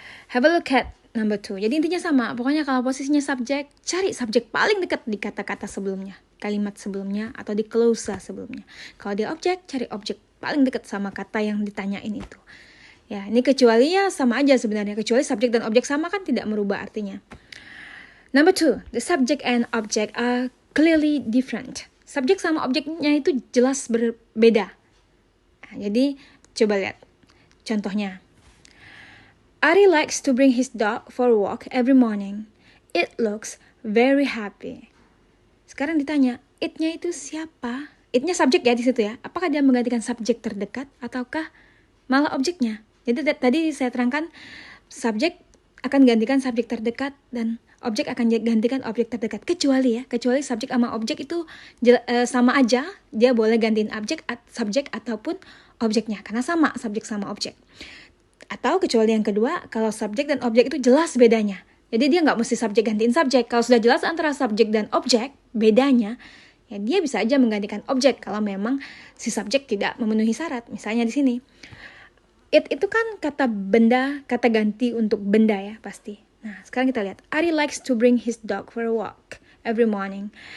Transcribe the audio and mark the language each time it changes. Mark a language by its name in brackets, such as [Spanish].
[English] Have a look at number 2. [Indonesian] Jadi intinya sama, pokoknya kalau posisinya subjek, cari subjek paling dekat di kata-kata sebelumnya, kalimat sebelumnya, atau di clause sebelumnya. Kalau dia objek, cari objek paling dekat sama kata yang ditanyain itu. Ya, ini kecuali ya sama aja sebenarnya. Kecuali subjek dan objek sama kan tidak merubah artinya. [English] Number 2, the subject and object are clearly different. [Indonesian] Subjek sama objeknya itu jelas berbeda. Nah, jadi coba lihat contohnya. [English] Ari likes to bring his dog for a walk every morning. It looks very happy. [Indonesian] Sekarang ditanya, it-nya itu siapa? It-nya subjek ya di situ ya. Apakah dia menggantikan subjek terdekat ataukah malah objeknya? Jadi tadi saya terangkan subjek akan gantikan subjek terdekat dan objek akan gantikan objek terdekat. Kecuali subjek sama objek itu sama aja, dia boleh gantiin subjek ataupun objeknya karena sama subjek sama objek. Atau kecuali yang kedua, kalau subjek dan objek itu jelas bedanya. Jadi dia nggak mesti subjek gantiin subjek. Kalau sudah jelas antara subjek dan objek bedanya, ya dia bisa aja menggantikan objek kalau memang si subjek tidak memenuhi syarat. Misalnya di sini. It itu kan kata benda, kata ganti untuk benda ya pasti. Nah sekarang kita lihat. [English] Ari likes to bring his dog for a walk every morning.